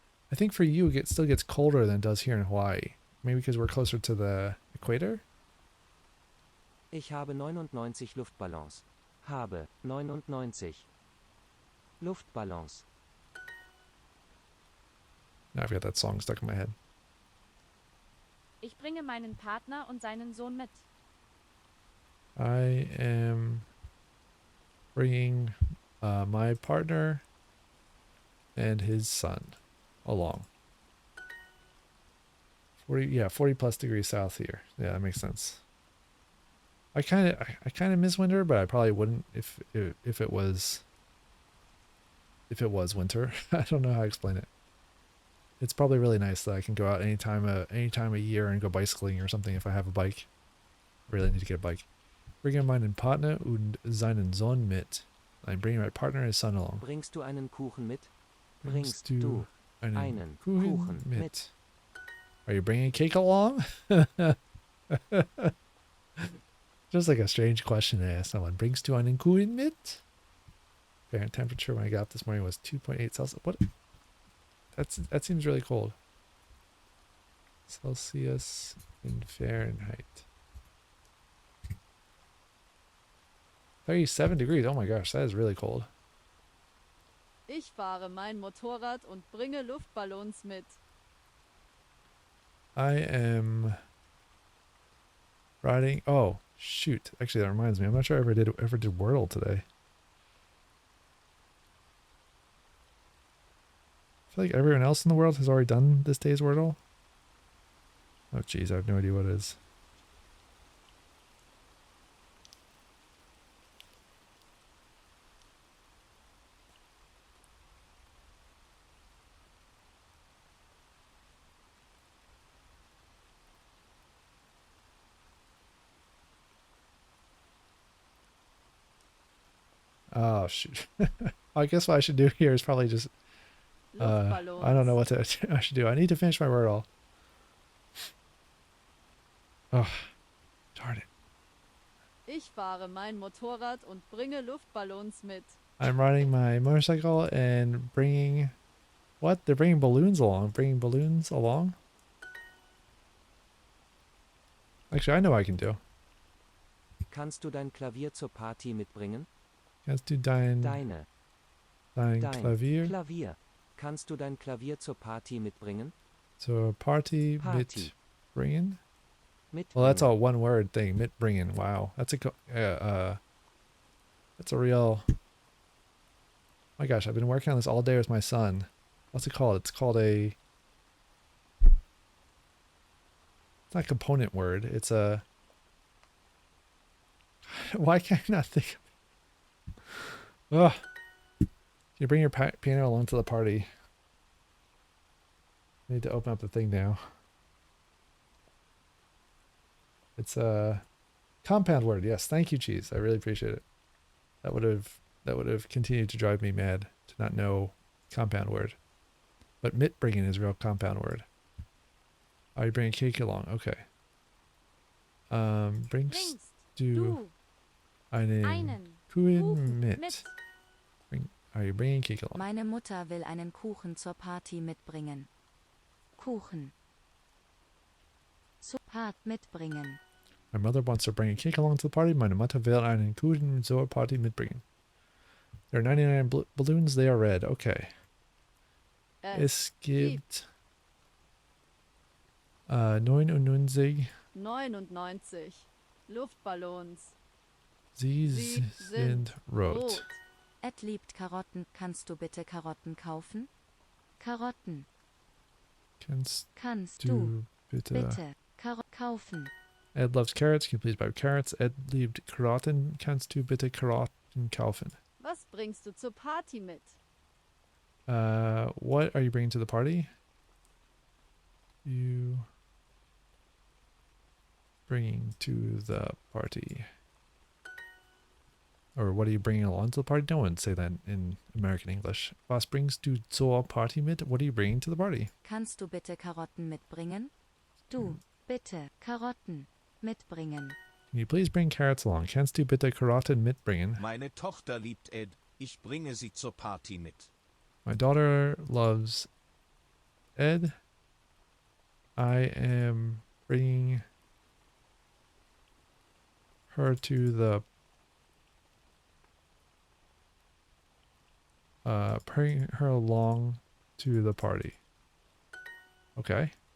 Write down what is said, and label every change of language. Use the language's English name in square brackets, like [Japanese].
[English] I think for you it still gets colder than it does here in Hawaii. Maybe because we're closer to the equator. [German] Ich habe 99 Luftballons. Habe 99 Luftballons. [English] Now I've got that song stuck in my head. [German] Ich bringe meinen Partner und seinen Sohn mit. [English] I am bringing my partner and his son along. 40 plus degrees south here. Yeah, that makes sense. I kind of miss winter, but I probably wouldn't if it was winter. I don't know how to explain it. It's probably really nice that I can go out any time of year and go bicycling or something if I have a bike. I really need to get a bike. [German] Bringe meinen Partner und seinen Sohn mit. [English] I'm bringing my partner and his son along. [German] Bringst du einen Kuchen mit? Bringst du einen Kuchen mit? [English] Are you bringing cake along? Just like a strange question to ask someone. [German] Bringst du einen Kuchen mit? [English] Apparent temperature when I got up this morning was 2.8 Celsius. What? That seems really cold. Celsius in Fahrenheit. 37 degrees. Oh my gosh, that is really cold. [German] Ich fahre mein Motorrad und bringe Luftballons mit. [English] I am riding. Oh shoot! Actually, that reminds me. I'm not sure I ever did Wordle today. I feel like everyone else in the world has already done this day's Wordle. Oh geez, I have no idea what it is. Oh shoot. I guess what I should do here is probably just I don't know what I should do. I need to finish my Wordle. Oh, darn it. Ich fahre mein Motorrad und bringe Luftballons mit. I'm riding my motorcycle and bringing... What? They're bringing balloons along. Bringing balloons along? Actually, I know what I can do. [German] Kannst du dein Klavier zur Party mitbringen? Kannst du dein Klavier Klavier. Kannst du dein Klavier zur Party mitbringen? zur Party Party. mitbringen? Mitbringen. [English] Well, that's a one-word thing. Mitbringen. Wow, that's a real. My gosh, I've been working on this all day with my son. What's it called? It's called a. It's not a component word. It's a. Why can't I not think of it? Ugh. You bring your piano along to the party. I need to open up the thing now. It's a compound word. Yes, thank you, Cheese. I really appreciate it. That would have continued to drive me mad to not know compound word. But mitbringen is a real compound word. Are you bringing cake along? Okay. [German] Bringst du einen Kuchen mit? [English] Are you bringing cake along? [German] Meine Mutter will einen Kuchen zur Party mitbringen. Kuchen. Zur Party mitbringen. [English] My mother wants to bring a cake along to the party. [German] Meine Mutter will einen Kuchen zur Party mitbringen. [English] There are 99 balloons. They are red. Okay. [German] Es gibt 99. 99 Luftballons. Sie Sie sind rot. Ed liebt Karotten. Kannst du bitte Karotten kaufen? Karotten. Kannst du bitte kaufen? [English] Ed loves carrots. Can you please buy carrots? [German] Ed liebt Karotten. Kannst du bitte Karotten kaufen? Was bringst du zur Party mit? [English] What are you bringing to the party? You bringing to the party. Or what are you bringing along to the party? No one say that in American English. [German] Was bringst du zur Party mit? [English] What are you bringing to the party? [German] Kannst du bitte Karotten mitbringen? Du bitte Karotten mitbringen. [English] Can you please bring carrots along? [German] Kannst du bitte Karotten mitbringen? Meine Tochter liebt Ed. Ich bringe sie zur Party mit. [English] My daughter loves Ed. I am bringing her to the bring her along to the party. Okay.